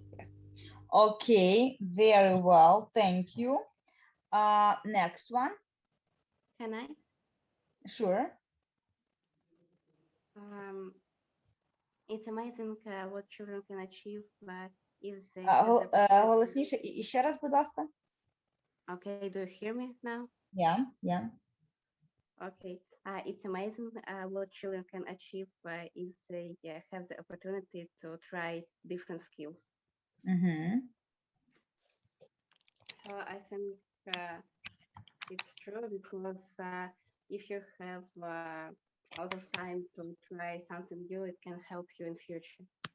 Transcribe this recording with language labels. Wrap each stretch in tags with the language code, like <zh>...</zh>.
<en>Yeah. Okay, very well, thank you. Next one. Can I? Sure. It's amazing what children can achieve if they...</en> <uk>Голосніше, ще раз, будь ласка.</uk> <en>Okay, do you hear me now? Yeah. Okay, it's amazing what children can achieve if they have the opportunity to try different skills. So I think it's true, because if you have a lot of time to try something new, it can help you in future.</en>